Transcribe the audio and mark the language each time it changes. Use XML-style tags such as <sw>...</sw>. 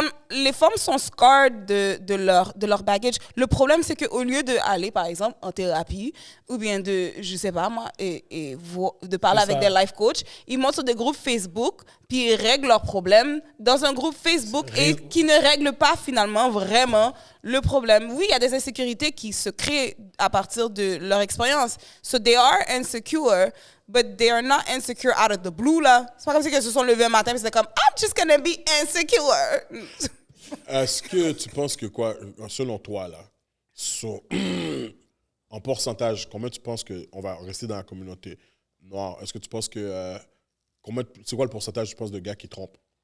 <fr>Les femmes sont scarred de leur baggage. Le problème, c'est qu'au lieu d'aller, par exemple, en thérapie, ou bien je sais pas moi, de parler avec des life coachs, ils montent sur des groupes Facebook, puis ils règlent leurs problèmes dans un groupe Facebook et qui ne règlent pas finalement vraiment le problème. Oui, il y a des insécurités qui se créent à partir de leur expérience.</fr> <en>So they are insecure, but they are not insecure out of the blue, là.</en> <fr>C'est pas comme si ils se sont levés un matin et c'était comme «</fr> <en>I'm just gonna be insecure ».</en> <fr>Est-ce que tu penses que quoi, selon toi, là, en pourcentage, combien tu penses qu'on va rester dans la communauté noire? Est-ce que tu penses que... c'est quoi le pourcentage, tu penses, de gars qui trompent?</fr>